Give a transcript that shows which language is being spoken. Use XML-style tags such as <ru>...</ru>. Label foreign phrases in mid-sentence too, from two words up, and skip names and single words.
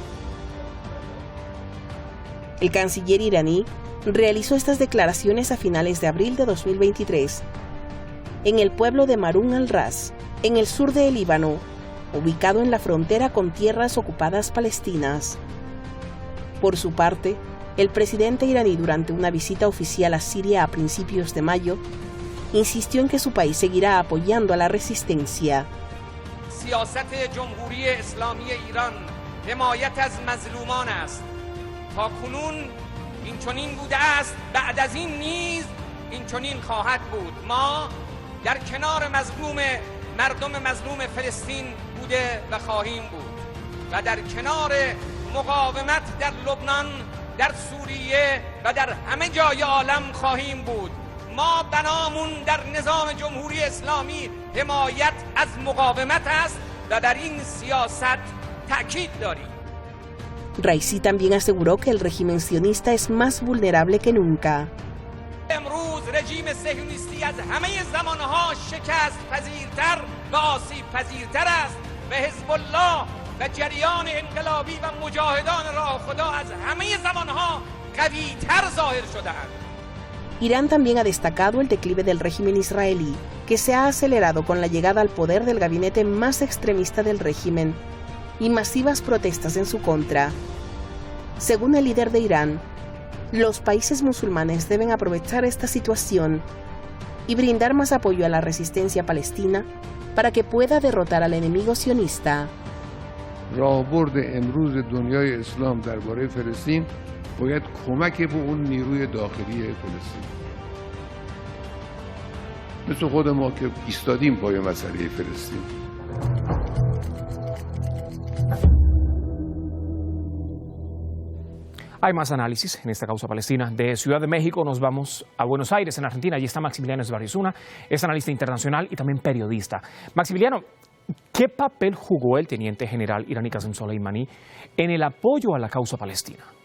<es>El canciller iraní realizó estas declaraciones a finales de abril de 2023 en el pueblo de Marun al-Ras, en el sur del Líbano, ubicado en la frontera con tierras ocupadas palestinas. Por su parte, el presidente iraní, durante una visita oficial a Siria a principios de mayo, insistió en que su país seguirá apoyando a la resistencia.</es> <fa>در کنار مردم مظلوم فلسطین بوده و خواهیم بود و در کنار مقاومت در لبنان، در سوریه و در همه جای عالم خواهیم بود. ما بنامون در نظام جمهوری اسلامی حمایت از مقاومت است و در این سیاست تأکید داریم.</fa> <es>Raisi también aseguró que el régimen sionista es más vulnerable que nunca.</es> <fa>امروز رژیم صهیونیستی از همه زمانها شکست پذیرتر و آسیب پذیرتر است و حزب الله و جریان انقلابی و مجاهدان راه خدا از همه زمانها قوی‌تر ظاهر شدند.</fa> <es>Irán también ha destacado el declive del régimen israelí, que se ha acelerado con la llegada al poder del gabinete más extremista del régimen y masivas protestas en su contra. Según el líder de Irán, los países musulmanes deben aprovechar esta situación y brindar más apoyo a la resistencia palestina para que pueda derrotar al enemigo sionista.</es> <fa>راهبرد امروز دنیای اسلام درباره فلسطین باید کمک به اون نیروی داخلی فلسطین، مثل خود ما که ایستادیم پای مسئله فلسطین.</fa> <es>Hay más análisis en esta causa palestina. De Ciudad de México nos vamos a Buenos Aires, en Argentina. Allí está Maximiliano Esbarrizuna, es analista internacional y también periodista. Maximiliano, ¿qué papel jugó el teniente general iraní Qasem Soleimani en el apoyo a la causa palestina?</es>